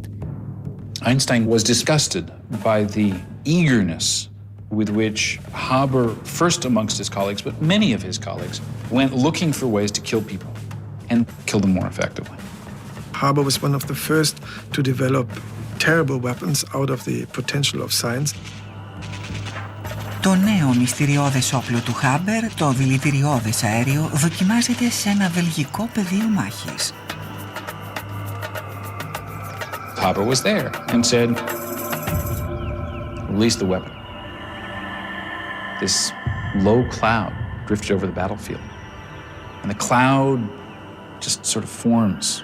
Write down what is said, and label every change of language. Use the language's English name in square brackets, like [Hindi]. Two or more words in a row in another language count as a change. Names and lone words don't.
[English] Einstein was disgusted by the eagerness with which Haber, first amongst his colleagues, but many of his colleagues, went looking for ways to kill people and kill them more effectively. Haber was one of the first to develop terrible weapons out of the potential of science. [Greek] Το νέο μυστηριώδες όπλο του Χάμπερ, το δηλητηριώδες αέριο, δοκιμάζεται σε ένα βελγικό πεδίο μάχης. [English] Haber was there and said, release the weapon. This low cloud drifted over the battlefield. And the cloud just sort of forms.